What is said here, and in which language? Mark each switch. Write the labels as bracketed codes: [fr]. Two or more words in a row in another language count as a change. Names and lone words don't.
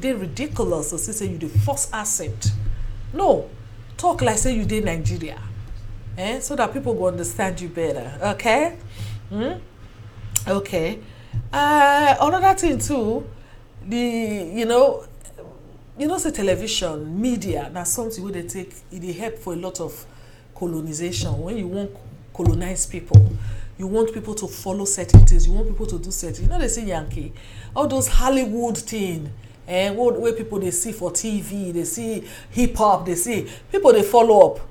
[pcm] They ridiculous to say you dey force accent. No, talk like say you dey Nigeria, so that people go understand you better. Okay. Okay. Another thing too, say television, media, na something wey dey take, it dey help for a lot of colonization. When you want colonize people, you want people to follow certain things, you want people to do certain, they say Yankee, all those Hollywood thing, where people they see for TV, they see hip hop, they see people they follow up.